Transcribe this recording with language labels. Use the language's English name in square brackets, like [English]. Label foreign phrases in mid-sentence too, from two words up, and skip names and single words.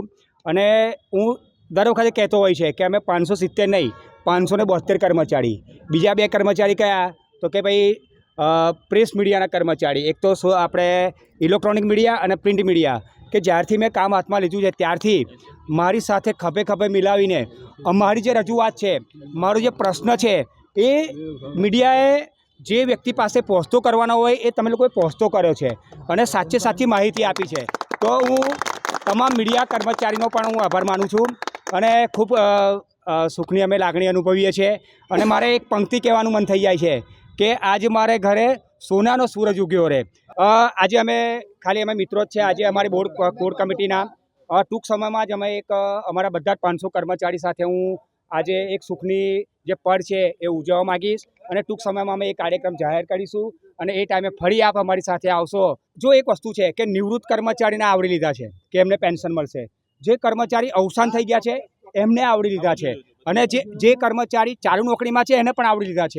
[Gujarati] અને હું દર વખતે કહેતો હોય છે કે અમે 570 નહીં 572 કર્મચારી, બીજા 2 કર્મચારી કયા તો કે ભાઈ [English] press media-na [Gujarati] કર્મચારી, એક તો આપણે [English] electronic media [Gujarati] अने [English] print media [Gujarati] કે જ્યારથી મેં કામ હાથમાં લીધું છે ત્યારથી મારી સાથે ખભે ખભે મિલાવીને અમારી જે રજૂઆત છે, મારો જે પ્રશ્ન છે એ મીડિયાએ જે વ્યક્તિ પાસે પહોંચતો કરવાનો હોય એ તમે લોકોએ પહોંચતો કર્યો છે અને સાચે સાચી માહિતી આપી છે। તો હું તમામ મીડિયા કર્મચારીનો પણ હું આભાર માનું છું અને ખૂબ સુખની અમે લાગણી અનુભવીએ છીએ। અને મારે એક પંક્તિ કહેવાનું મન થઈ જાય છે કે આજ મારે ઘરે સોનાનો સૂરજ ઉગ્યો રે। આજ અમે ખાલી અમે મિત્રો જ છે। આજ અમારી [English] board core committee-na [Gujarati] ટૂંક સમયમાં જ અમે એક અમારા બધા 500 કર્મચારી સાથે હું આજ એક સુખની જે પળ છે એ ઉજવવા માંગીશ અને ટૂંક સમયમાં અમે એક કાર્યક્રમ જાહેર કરીશું અને એ ટાઇમે ફરી આપ અમારી સાથે આવશો। જો એક વસ્તુ છે કે નિવૃત્ત કર્મચારીને આવરી લીધા છે કે એમને પેન્શન મળશે, જે કર્મચારી અવસાન થઈ ગયા છે એમને આવરી લીધા છે અને જે કર્મચારી ચાલુ નોકરીમાં છે એને પણ આવરી લીધા છે।